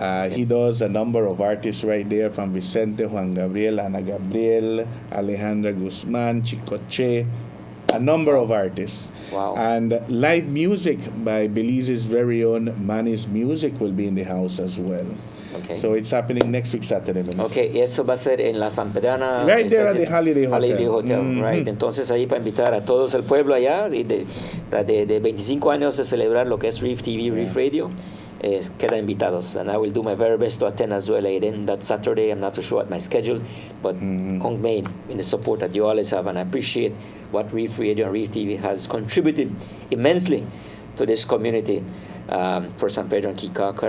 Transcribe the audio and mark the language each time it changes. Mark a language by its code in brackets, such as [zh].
[en] He does a number of artists right there, from Vicente, Juan Gabriel, Ana Gabriel, Alejandra Guzman, Chicoche, a number of artists. Wow. And live music by Belize's very own Manny's Music will be in the house as well. Okay. So it's happening next week Saturday. [es] Okay, y eso va a ser en la San Pedrana. [en] Right there at the Holiday Hotel. Holiday Hotel, right. [es] Entonces ahí para invitar a todos el pueblo allá, de 25 años de celebrar lo que es Reef TV, Reef Radio. Quedan invitados, [en] and I will do my very best to attend as well. Aiden, that Saturday, I'm not too sure at my schedule, but Kong Main in the support that you always have, and I appreciate what Reef Radio and Reef TV has contributed immensely to this community for San Pedro and Kikaka.